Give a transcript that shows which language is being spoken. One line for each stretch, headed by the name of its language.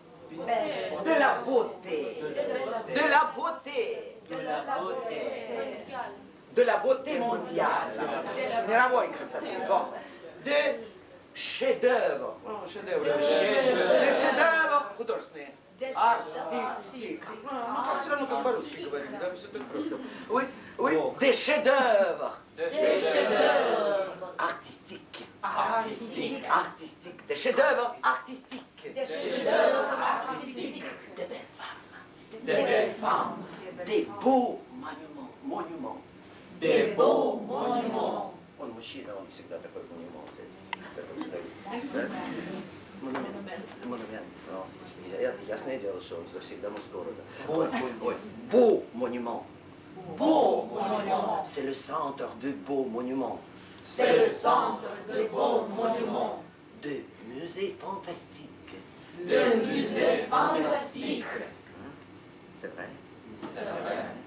French: De la beauté. De la beauté. De la beauté mondiale.
Russian: Мировой красоты.
French: Bon. De chef-d'œuvre. De chef-d'œuvre
Russian: художественные.
French: Артистик.
Russian: Все равно как по-русски говорим, да, все так просто.
French: Oui, des chefs-d'œuvre. Des chefs-d'œuvre Artistique. artistiques. Artistique. Des chefs-d'œuvre artistiques. Des chefs-d'œuvre artistiques. Des belles femmes. Des belles femmes. Des beaux monuments. Des beaux monuments.
Russian: Он мужчина, он всегда такой монумент. Такой стоит. Да? Монумент. Ну, ясное дело, что он завсегда мужского рода.
French: Beau monument. Beaux monuments. C'est le centre de beaux monuments. C'est le centre de beaux monuments. De musées fantastiques. De musées fantastiques. C'est vrai. C'est vrai.